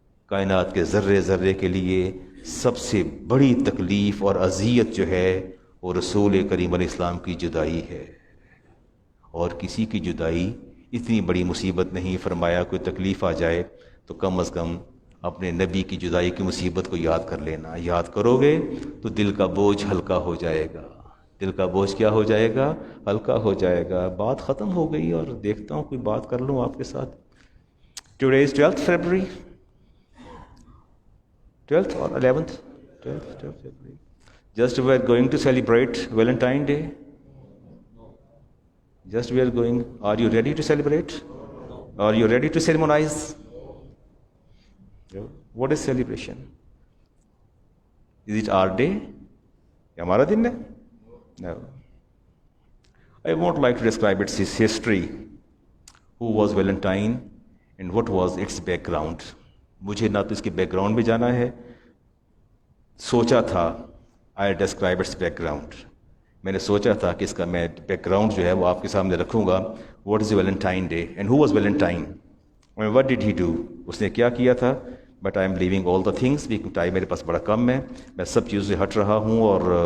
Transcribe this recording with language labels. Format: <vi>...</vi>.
<ur>کائنات کے ذرے ذرے کے لیے سب سے بڑی تکلیف اور اذیت جو ہے وہ رسول کریم علیہ السلام کی جدائی ہے، اور کسی کی جدائی اتنی بڑی مصیبت نہیں۔ فرمایا کوئی تکلیف آ جائے تو کم از کم اپنے نبی کی جدائی کی مصیبت کو یاد کر لینا۔ یاد کرو گے تو دل کا بوجھ ہلکا ہو جائے گا، دل کا بوجھ کیا ہو جائے گا؟ ہلکا ہو جائے گا۔ بات ختم ہو گئی، اور دیکھتا ہوں کوئی بات کر لوں آپ کے ساتھ۔</ur> <en>Today is 12th February، 12th or 11th 12th February. Just we are going to celebrate Valentine Day. Just we are going. Are you ready to celebrate? Are you ready to ceremonize? What is celebration? Is it our day?</en> <ur>ہمارا دن ہے؟</ur> <en>No. I won't like to describe its history. Who was Valentine and what was its background?</en> <ur>مجھے نہ تو اس کے back ground میں جانا ہے، سوچا تھا</ur> <en>I describe its background.</en> <ur>میں نے سوچا تھا کہ اس کا میں بیک گراؤنڈ جو ہے وہ آپ کے سامنے رکھوں گا۔</ur> <en>What is Valentine Day and who was Valentine and what did he do؟</en> <ur>اس نے کیا کیا تھا؟</ur> <en>But I am leaving all the things because</en> <ur>time میرے پاس بڑا کم ہے، میں سب چیزوں سے ہٹ رہا ہوں، اور</ur>